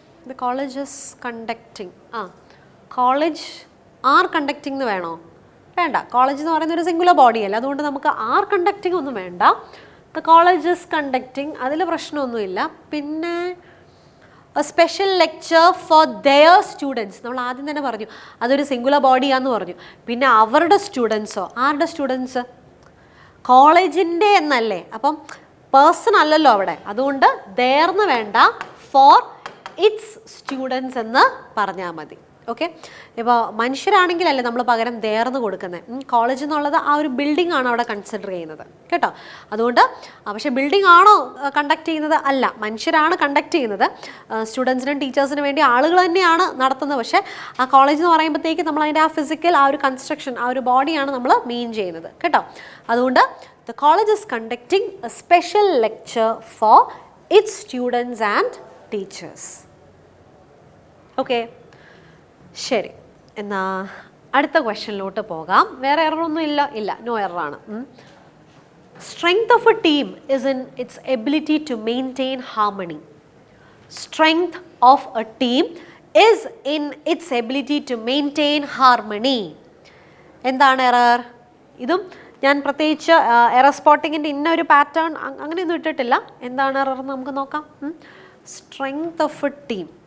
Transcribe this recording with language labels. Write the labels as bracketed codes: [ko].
[en] The college is conducting. College are conducting [ml] എന്ന് വേണോ? വേണ്ട. കോളേജ് എന്ന് പറയുന്ന ഒരു സിംഗുലർ ബോഡി അല്ല, അതുകൊണ്ട് നമുക്ക് ആർ കണ്ടക്ടിങ് ഒന്നും വേണ്ട. [en] the college is conducting, [ml] അതിൽ പ്രശ്നമൊന്നുമില്ല. പിന്നെ [en] special lecture for their students, [ml] നമ്മൾ ആദ്യം തന്നെ പറഞ്ഞു അതൊരു സിംഗുലർ ബോഡിയാന്ന് പറഞ്ഞു. പിന്നെ അവരുടെ സ്റ്റുഡൻസോ? ആരുടെ സ്റ്റുഡൻസ്? കോളേജിൻ്റെ എന്നല്ലേ, അപ്പം പേഴ്സൺ അല്ലല്ലോ അവിടെ, അതുകൊണ്ട് ദെയർന്ന് വേണ്ട, [en] for its students [ml] എന്ന് പറഞ്ഞാൽ മതി. ഓക്കെ, ഇപ്പോൾ മനുഷ്യരാണെങ്കിലല്ലേ നമ്മൾ പകരം ദേർന്ന് കൊടുക്കുന്നത്. കോളേജ് എന്നുള്ളത് ആ ഒരു ബിൽഡിംഗ് ആണ് അവിടെ കൺസിഡർ ചെയ്യുന്നത് കേട്ടോ. അതുകൊണ്ട് പക്ഷേ ബിൽഡിംഗ് ആണോ കണ്ടക്ട് ചെയ്യുന്നത്? അല്ല, മനുഷ്യരാണ് കണ്ടക്ട് ചെയ്യുന്നത്. സ്റ്റുഡൻസിനും ടീച്ചേഴ്സിനും വേണ്ടി ആളുകൾ തന്നെയാണ് നടത്തുന്നത്. പക്ഷേ ആ കോളേജ് എന്ന് പറയുമ്പോഴത്തേക്ക് നമ്മൾ അതിൻ്റെ ആ ഫിസിക്കൽ ആ ഒരു കൺസ്ട്രക്ഷൻ ആ ഒരു ബോഡിയാണ് നമ്മൾ മീൻ ചെയ്യുന്നത് കേട്ടോ. അതുകൊണ്ട് [en] the college is conducting a special lecture for its students and teachers. [ml] Okay, ശരി, എന്നാ അടുത്ത ക്വസ്റ്റ്യനിലോട്ട് പോകാം. വേറെ എററൊന്നും ഇല്ല, no എററാണ്. [en] Strength of a team is in its ability to maintain harmony. Strength of a team is in its ability to maintain harmony. [ml] എന്താണ് error? ഇതും ഞാൻ പ്രത്യേകിച്ച് എറർ സ്പോട്ടിങ്ങിൻ്റെ ഇന്ന ഒരു പാറ്റേൺ അങ്ങനെയൊന്നും ഇട്ടിട്ടില്ല. എന്താണ് എറർ എന്ന് നമുക്ക് നോക്കാം. [en] Strength of a team.